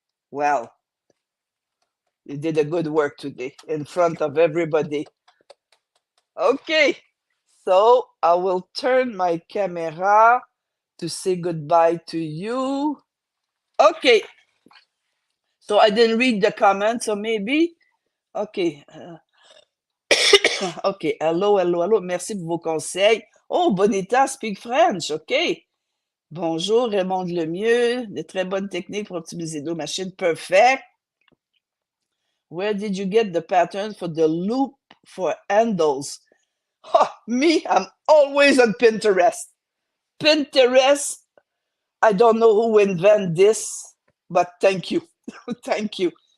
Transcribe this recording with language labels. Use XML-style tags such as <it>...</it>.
<en>Well, you did a good work today in front of everybody. Okay, so I will turn my camera to say goodbye to you. Okay, so I didn't read the comments, so maybe. Okay. OK. Hello.</en> <fr>Merci pour vos conseils.</fr> <en>Oh, Bonita speak French. OK.</en> <fr>Bonjour, Raymond Lemieux. De très bonnes techniques pour optimiser nos machines.</fr> <en>Perfect. Where did you get the pattern for the loop for handles? Oh, me, I'm always on Pinterest. Pinterest, I don't know who invented this, but thank you. Thank you.</en>